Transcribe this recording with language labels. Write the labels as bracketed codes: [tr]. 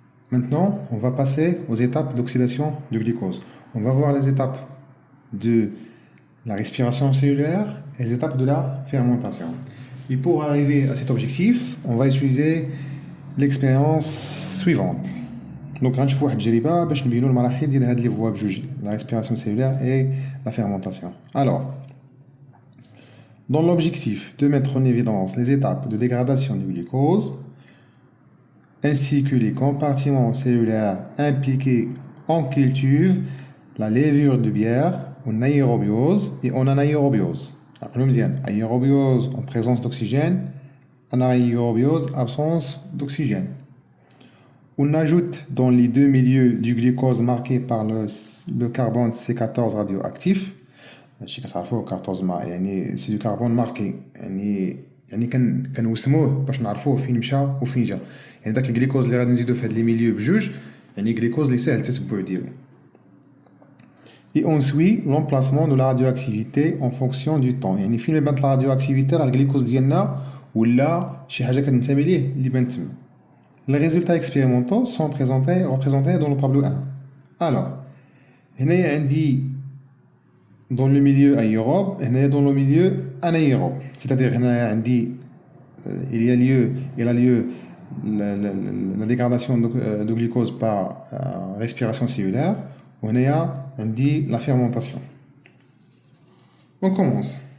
[fr] Maintenant, on va passer aux étapes d'oxydation du glucose. On va voir les étapes de la respiration cellulaire et les étapes de la fermentation. Et pour arriver à cet objectif, on va utiliser l'expérience suivante. [ar] Donc, غنشوف واحد التجربة باش نبينوا المراحل ديال هاد لي فوا بجوج, [fr] la respiration cellulaire et la fermentation. Alors, dans l'objectif de mettre en évidence les étapes de dégradation du glucose, ainsi que les compartiments cellulaires impliqués en culture, la levure de bière, en aérobiose et en anaérobiose. Rappelons bien, aérobiose en présence d'oxygène, anaérobiose absence d'oxygène. On ajoute dans les deux milieux du glucose marqué par le carbone C14 radioactif. Je sais 14 c'est du carbone marqué. [ar] يعني كنوسموه باش نعرفوه فين مشى وفين جا. يعني داك الجليكوز اللي غادي نزيدو في هاد لي ميليو بجوج يعني جليكوز اللي ساهل التتبع ديالو. [fr] Et on suit l'emplacement de la radioactivité en fonction du temps. [ar] يعني فين بانت لا radioactivité راه الجليكوز ديالنا ولا شي حاجه كتنتمي ليه اللي بانت تما. [fr] Les résultats expérimentaux sont représentés dans le tableau 1. Alors, [ar] هنايا عندي [fr] dans le milieu aérobe, et dans le milieu anaérobe. C'est-à-dire, il a lieu la dégradation de glucose par respiration cellulaire, on a la fermentation. On commence.